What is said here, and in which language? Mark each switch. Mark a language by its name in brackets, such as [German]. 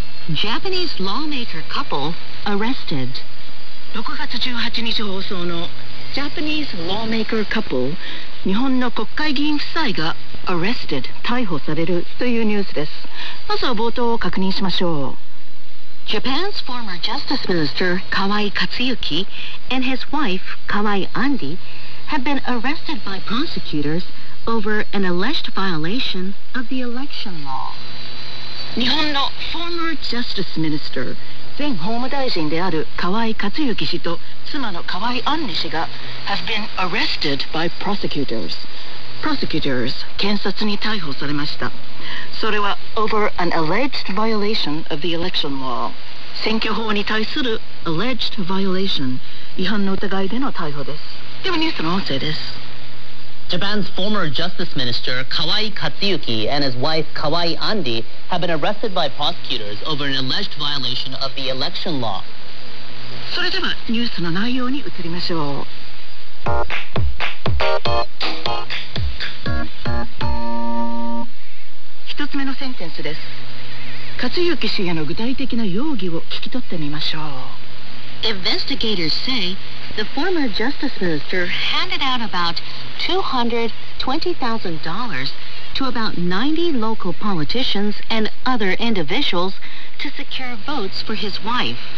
[English] Japanese lawmaker couple arrested。 [Japanese] 6月18日放送の [English] Japanese lawmaker couple [Japanese] 日本の国会議員夫妻が arrested 逮捕されるというニュースです。まずは冒頭を確認しましょう。 [English] Japan's former Justice Minister Kawai Katsuyuki and his wife Kawai Andi have been arrested by prosecutors over an alleged violation of the election law. [Japanese] 日本の [English] Former Justice Minister [Japanese] 前法務大臣である河合克行氏と妻の河合安里氏が [English] Have been arrested by prosecutors [Japanese] Prosecutors 検察に逮捕されました。それは [English] Over an alleged violation of the election law [Japanese] 選挙法に対する [English] Alleged violation [Japanese] 違反の疑いでの逮捕です。ではニュースの音声です。 [English] Japan's former Justice Minister Kawai Katsuyuki and his wife Kawai Andi have been arrested by prosecutors over an alleged violation of the election law. [Japanese] それではニュースの内容に移りましょう。一つ目のセンテンスです。 Katsuyuki 氏への具体的な容疑を聞き取ってみましょう。 [English] Investigators say the former justice minister handed out about $220,000 to about 90 local politicians and other individuals to secure votes for his wife.